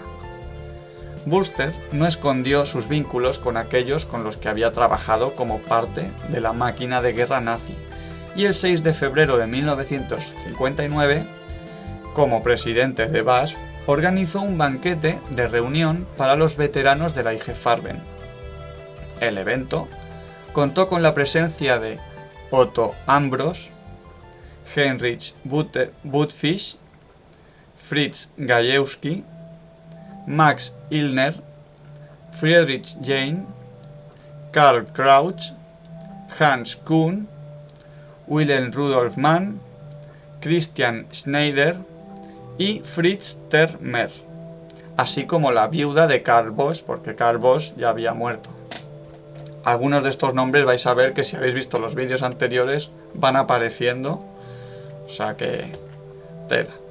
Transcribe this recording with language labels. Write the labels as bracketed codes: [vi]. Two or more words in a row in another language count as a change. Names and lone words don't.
[es] Buster no escondió sus vínculos con aquellos con los que había trabajado como parte de la máquina de guerra nazi, y el 6 de febrero de 1959, como presidente de BASF, organizó un banquete de reunión para los veteranos de la IG Farben. El evento contó con la presencia de Otto Ambros, Heinrich Buttfisch, Fritz Gajewski, Max Illner, Friedrich Jahn, Karl Krauch, Hans Kuhn, Wilhelm Rudolf Mann, Christian Schneider y Fritz Termer, así como la viuda de Karl Voss, porque Karl Voss ya había muerto. Algunos de estos nombres vais a ver que si habéis visto los vídeos anteriores van apareciendo, o sea que tela.